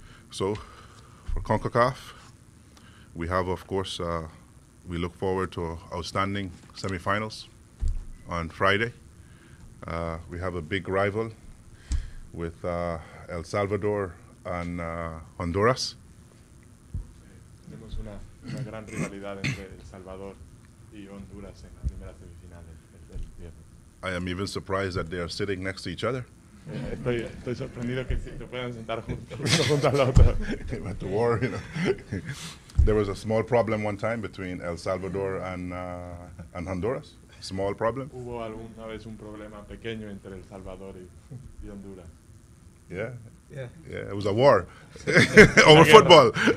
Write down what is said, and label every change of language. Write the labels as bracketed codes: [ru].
[en] So for CONCACAF, we have, of course, we look forward to outstanding semifinals on Friday. We have a big rival with El Salvador and Honduras. [es] Tenemos una gran rivalidad entre El Salvador y Honduras en la primera semifinal del viernes. [en] I am even surprised that they are sitting next to each other. [es] Estoy sorprendido que se puedan sentar uno junto al otro. [en] They went to war, you know. There was a small problem one time between El Salvador and Honduras. Small problem. [es] Hubo alguna vez un problema pequeño entre El Salvador y Honduras. [en] Yeah. Yeah. Yeah, it was a war over football.